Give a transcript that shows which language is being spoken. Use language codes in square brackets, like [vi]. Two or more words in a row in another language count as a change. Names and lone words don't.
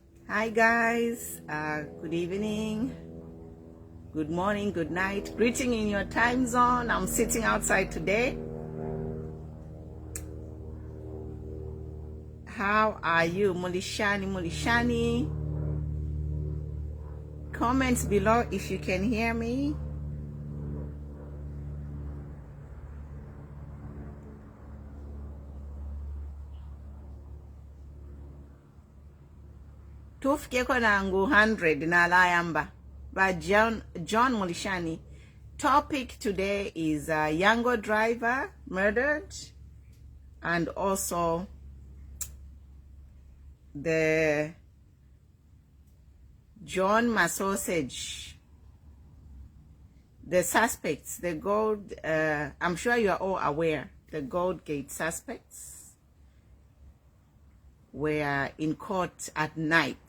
[en] Hi guys, good evening, good morning, good night. Greeting in your time zone. I'm sitting outside today. How are you, Mulishani? Comments below if you can hear me. [bem] Tufike nangu 100 na layamba. [en] By John Mulishani. Topic today is YANGO driver murdered, and also the John Massausage, the suspects, the gold, I'm sure you are all aware, the GOLDGATE suspects were in court at night.